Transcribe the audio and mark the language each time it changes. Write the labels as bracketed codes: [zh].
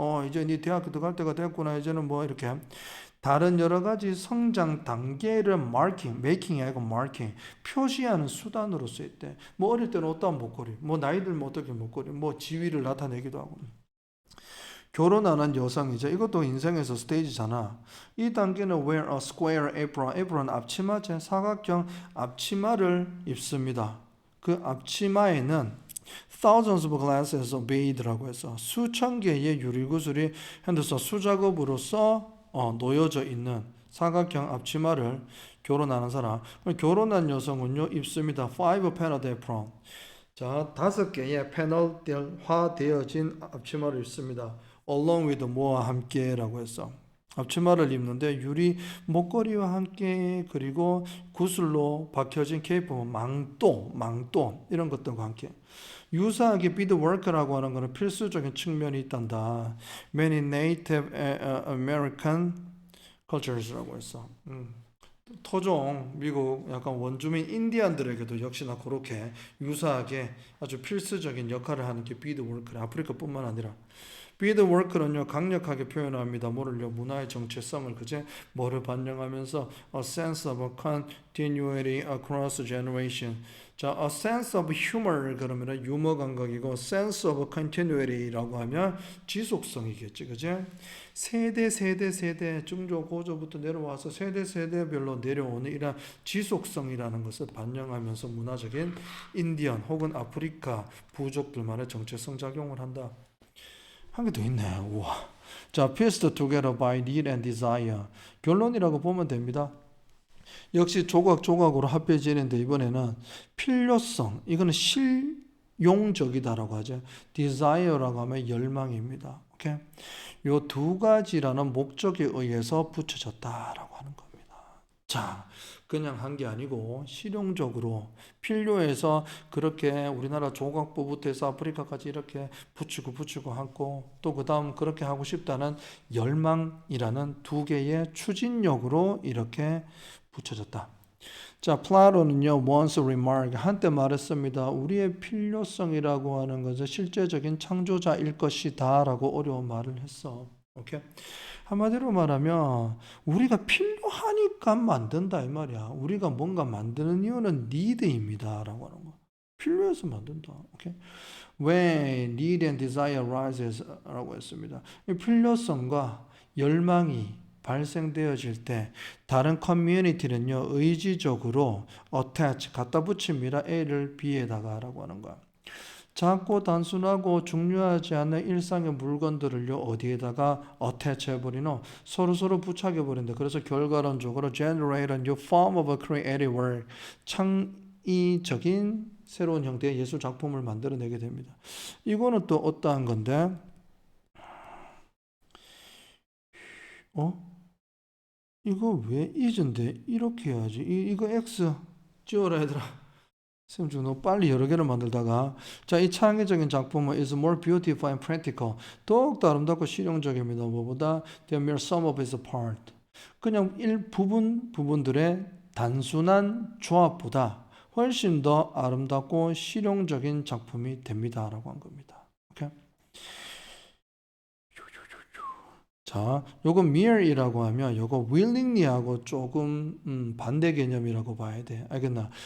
[ko] 이제 네 대학교 들어갈 때가 됐구나. 이제는 뭐 이렇게 다른 여러 가지 성장 단계를 making 아니고 marking, 표시하는 수단으로 쓰일 때, 뭐 어릴 때는 어떠한 목걸이, 뭐 나이 들면 어떻게 목걸이, 뭐 지위를 나타내기도 하고. 결혼하는 여성이죠. 이것도 인생에서 스테이지잖아. 이 단계는 [en] wear a square apron. [ko] apron 앞치마제 사각형 앞치마를 입습니다. 그 앞치마에는 [en] thousands of glasses of bead [ko] 라고 해서 수천 개의 유리구슬이 현대서 수작업으로서 놓여져 있는 사각형 앞치마를 결혼하는 사람. 결혼한 여성은요 입습니다. [en] 5 panel apron. [ko] 자, 5개의 패널화되어진 앞치마를 입습니다. [en] along with [ko] 뭐와 함께라고 해서 앞치마를 입는데 유리 목걸이와 함께 그리고 구슬로 박혀진 케이프, 망토 이런 것들과 함께 유사하게 beadwork라고 하는 것은 필수적인 측면이 있단다. [en] Many Native American cultures [ko] 라고 해서 토종 미국 약간 원주민 인디안들에게도 역시나 그렇게 유사하게 아주 필수적인 역할을 하는 게 beadwork래. 아프리카뿐만 아니라 beadwork는요 강력하게 표현합니다. 뭐를요? 문화의 정체성을 그제 뭐를 반영하면서 [en] a sense of continuity across generation. [ko] 자, [en] a sense of humor [ko] 그러면 유머 감각이고 [en] sense of continuity [ko] 라고 하면 지속성이겠지, 그제? 세대 중조 고조부터 내려와서 세대별로 내려오는 이런 지속성이라는 것을 반영하면서 문화적인 인디언 혹은 아프리카 부족들만의 정체성 작용을 한다. 한 개 더 있네. 우와. [en] 자, pieced together by need and desire. [ko] 결론이라고 보면 됩니다. 역시 조각으로 합해지는데 이번에는 필요성, 이거는 실용적이다라고 하죠. desire라고 하면 열망입니다. 오케이? 요 두 가지라는 목적에 의해서 붙여졌다라고 하는 겁니다. 자, 그냥 한 게 아니고 실용적으로 필요해서 그렇게 우리나라 조각부부터 해서 아프리카까지 이렇게 붙이고 하고 또 그 다음 그렇게 하고 싶다는 열망이라는 두 개의 추진력으로 이렇게 붙여졌다. 자, 플라톤은요, [en] once remark, [ko] 한때 말했습니다. 우리의 필요성이라고 하는 것은 실제적인 창조자일 것이다 라고 어려운 말을 했어. 오케이? 한마디로 말하면 우리가 필요하니까 만든다 이 말이야. 우리가 뭔가 만드는 이유는 need입니다 라고 하는 거. 필요해서 만든다. 오케이? [en] When need and desire arises [ko] 라고 했습니다. 이 필요성과 열망이 발생되어질 때 다른 커뮤니티는요 의지적으로 attach 갖다 붙입니다. A를 B에다가 라고 하는 거야. 작고 단순하고 중요하지 않은 일상의 물건들을요 어디에다가 attach 해버리노 서로 부착해 버린다. [en] 그래서 결과론적으로 generate a new form of a creative work [ko] 창의적인 새로운 형태의 예술 작품을 만들어내게 됩니다. 이거는 또 어떠한 건데? 이거 왜 is인데 이렇게 해야지. 이거 x 지워라 얘들아. 쌤 지금 너무 빨리 여러 개를 만들다가 자, 이 창의적인 작품은 [en] is more beautiful and practical. [ko] 더욱더 아름답고 실용적입니다. 뭐보다 [en] the mere sum of its part. [ko] 그냥 부분들의 단순한 조합보다 훨씬 더 아름답고 실용적인 작품이 됩니다. 라고 한 겁니다. 오케이? 자, 요거 mere이라고 하면 요거 willingly하고 조금 반대 개념이라고 봐야 돼. 알겠나?